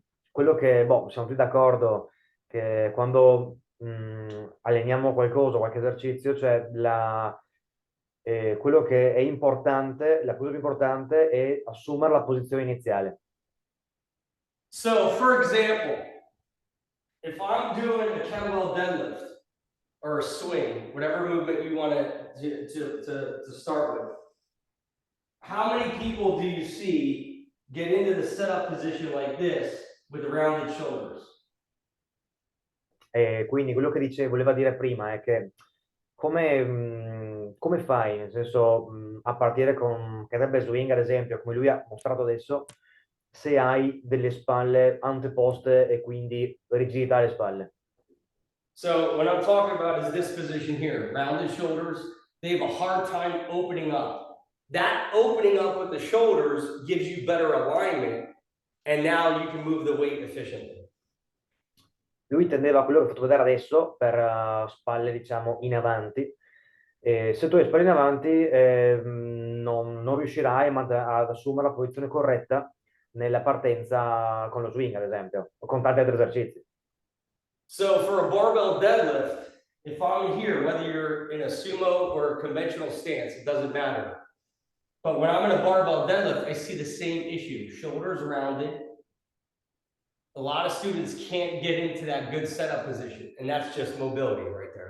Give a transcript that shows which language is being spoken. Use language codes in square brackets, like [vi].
[it] Quello che, siamo tutti d'accordo che quando alleniamo qualcosa, qualche esercizio, cioè quello che è importante, la cosa più importante è assumere la posizione iniziale. [en] So, for example, if I'm doing a kettlebell deadlift or a swing, whatever movement you want to start with, how many people do you see get into the setup position like this with rounded shoulders? [it] E quindi quello che voleva dire prima è che come fai, nel senso, a partire con kettlebell swing, ad esempio, come lui ha mostrato adesso, se hai delle spalle anteposte e quindi rigidità alle spalle. [en] So what I'm talking about is this position here, rounded shoulders. They have a hard time opening up. That opening up with the shoulders gives you better alignment, and now you can move the weight efficiently. [it] Lui intendeva quello che ho fatto vedere adesso per spalle, diciamo, in avanti. Se tu hai spalle in avanti, non riuscirai ad assumere la posizione corretta nella partenza con lo swing, ad esempio, o con tanti altri esercizi. [en] So for a barbell deadlift, if I'm here, whether you're in a sumo or a conventional stance, it doesn't matter. But when I'm in a barbell deadlift, I see the same issue, shoulders rounded. A lot of students can't get into that good setup position, and that's just mobility right there.